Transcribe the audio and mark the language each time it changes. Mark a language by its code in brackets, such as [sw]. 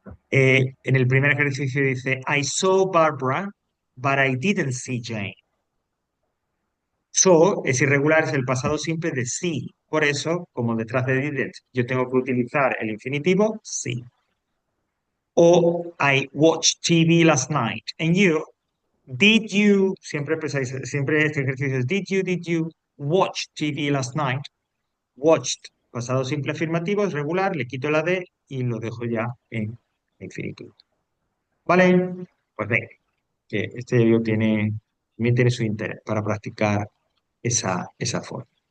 [es] En el primer ejercicio dice, [en] I saw Barbara, but I didn't see Jane. [es] So es irregular, es el pasado simple de sí. Por eso, como detrás de didn't, yo tengo que utilizar el infinitivo sí. [en] O I watched TV last night. And you, did you, [es] siempre este ejercicio es [en] did you watch TV last night? [es] Watched, pasado simple afirmativo, es regular, le quito la D y lo dejo ya en infinitivo. ¿Vale? Pues venga, que este video también tiene su interés para practicar esa forma.